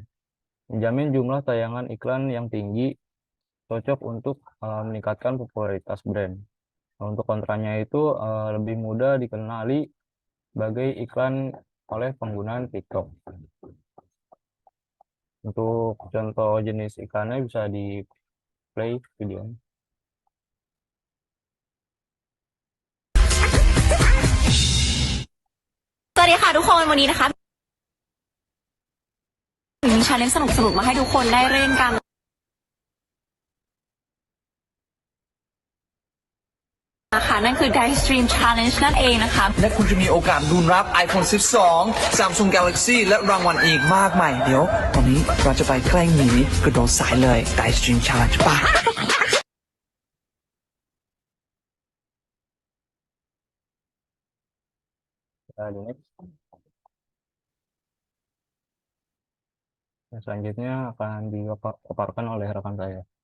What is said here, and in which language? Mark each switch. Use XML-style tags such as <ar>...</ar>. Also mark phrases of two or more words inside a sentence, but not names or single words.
<id>Menjamin jumlah tayangan iklan yang tinggi, cocok untuk meningkatkan popularitas brand. Nah, untuk kontranya itu lebih mudah dikenali sebagai iklan oleh penggunaan TikTok. Untuk contoh jenis iklannya bisa di play videonya.</id> <th>สวัสดีค่ะทุกคนวันนี้นะคะมีชาเลนจ์สนุกๆมาให้ทุกคนได้เล่นกันนะคะนั่นคือ Dive Stream Challenge นั่นเองนะคะ และคุณจะมีโอกาสลุ้นรับ iPhone 12 Samsung Galaxy และรางวัลอีกมากมายเดี๋ยวตอนนี้เราจะไปแกล้งหมีกระโดดสายเลย Dive Stream Challenge ป่ะ</th> <id>Di next. Yang selanjutnya akan dipaparkan oleh rekan saya.</id>